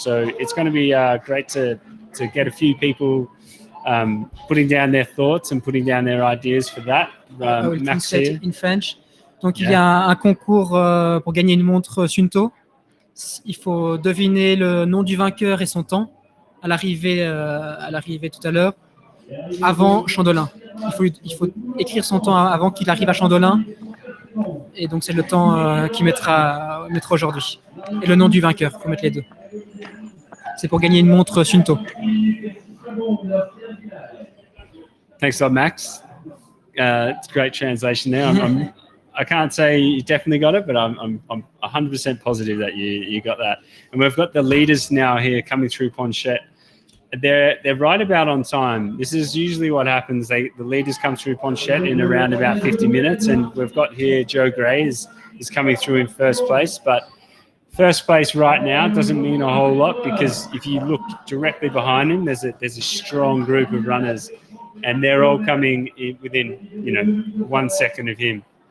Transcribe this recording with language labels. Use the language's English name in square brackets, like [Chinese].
[English] So it's going to be great to get a few people putting down their thoughts and putting down their ideas for that. I will translate in French. [French] Donc il y a un concours pour gagner une montre Sunto. Il faut deviner le nom du vainqueur et son temps à l'arrivée tout à l'heure, avant Chandelin. Il faut écrire son temps avant qu'il arrive à Chandelin, et donc c'est le temps qu'il mettra aujourd'hui. Et le nom du vainqueur, il faut mettre les deux. C'est pour gagner une montre Sunto. [English] Thanks a lot, Max. It's a great translation there. I can't say you definitely got it, but I'm 100% positive that you got that. And we've got the leaders now here coming through Ponchette. They're right about on time. This is usually what happens. The leaders come through Ponchette in around about 50 minutes, and we've got here Joe Gray is coming through in first place, but first place right now doesn't mean a whole lot, because if you look directly behind him, there's a strong group of runners, and they're all coming within 1 second of him.